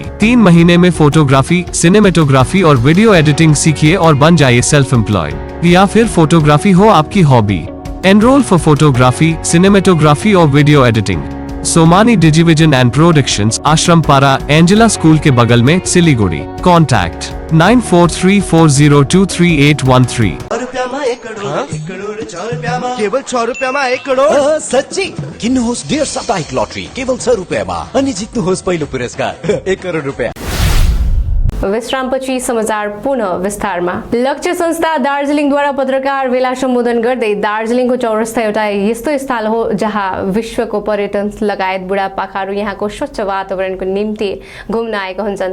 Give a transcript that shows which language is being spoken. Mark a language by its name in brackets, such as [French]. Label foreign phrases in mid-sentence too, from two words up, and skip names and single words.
[Hindi] 3 महीने में फोटोग्राफी, सिनेमेटोग्राफी और वीडियो एडिटिंग सीखिए और बन जाइए [English] self employed. [Hindi] या फिर फोटोग्राफी हो आपकी हॉबी, [English] enroll for photography, [Hindi] सिनेमेटोग्राफी और वीडियो एडिटिंग। सोमानी डिजिविजन एंड प्रोडक्शंस, आश्रम पारा, एंजेला स्कूल के बगल में, सिलीगुड़ी। कॉन्टैक्ट 9434023813। [Nepali] 1 करोड 1 करोड 4 रुपैयाँमा केवल 6 रुपैयाँमा 1 करोड। सच्ची किन्नुहोस् डेढ साप्ताहिक लटरी केवल 6 रुपैयाँमा अनि जित्नुहोस् पहिलो पुरस्कार 1 करोड रुपया। विश्रामपछि समाचार पुनः विस्तारमा। लक्ष्य संस्था दार्जिलिङद्वारा पत्रकार भेला सम्बोधन गर्दै दार्जिलिङको चौरस्ता एउटा यस्तो स्थल हो जहाँ विश्वको पर्यटन लगायत बुढापाकाहरू यहाँको स्वच्छ वातावरणको निम्ति घुम्न आएका हुन्छन्।